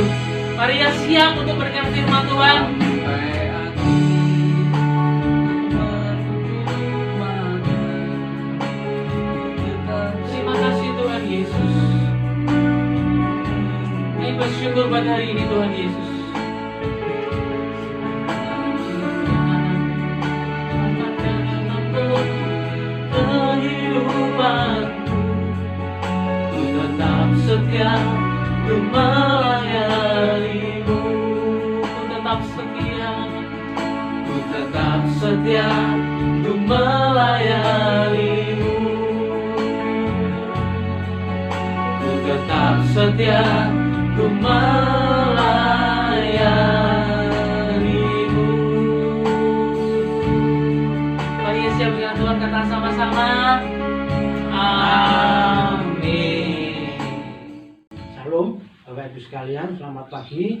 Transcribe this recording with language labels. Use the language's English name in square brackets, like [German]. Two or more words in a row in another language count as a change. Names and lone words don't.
[Indonesian] Mari ya siap untuk mendengar firman Tuhan. Terima kasih Tuhan Yesus. Kita bersyukur pada hari ini Tuhan Yesus. Ku tetap setia, ku melayani-Mu. Ku tetap setia, ku tetap setia, ku melayani-Mu. Ku tetap setia, ku melayanimu. Mari siap dengan Tuhan, kata sama-sama. Amin. Shalom, Bapak Ibu sekalian, selamat pagi.